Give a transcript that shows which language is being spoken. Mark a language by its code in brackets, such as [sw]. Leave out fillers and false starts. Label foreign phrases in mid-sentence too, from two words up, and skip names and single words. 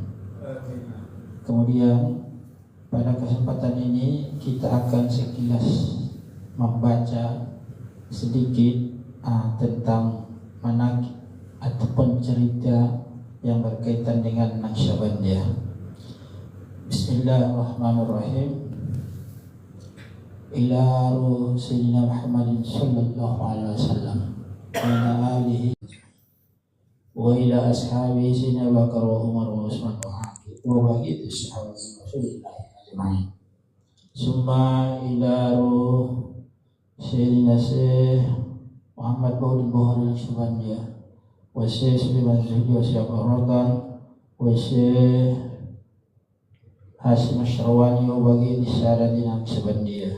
[id] Kemudian pada kesempatan ini kita akan sekilas membaca sedikit tentang manaqib ataupun cerita yang berkaitan dengan Naqsyabandiyah. [ar] بسم الله الرحمن الرحيم. إلى روح سيدنا محمد صلى الله عليه وسلم وعلى آله وإلى أصحابه سيدنا أبو بكر وعمر وعثمان وعلي وبقية صحابة رسول الله أجمعين. ثم إلى روح سيدنا شيخ محمد بهاء الدين بخاري نقشبندية وشيخ سليمان زهدي وشيخ الركن وشيخ هاشم الشرواني وبقية سادات نقشبندية.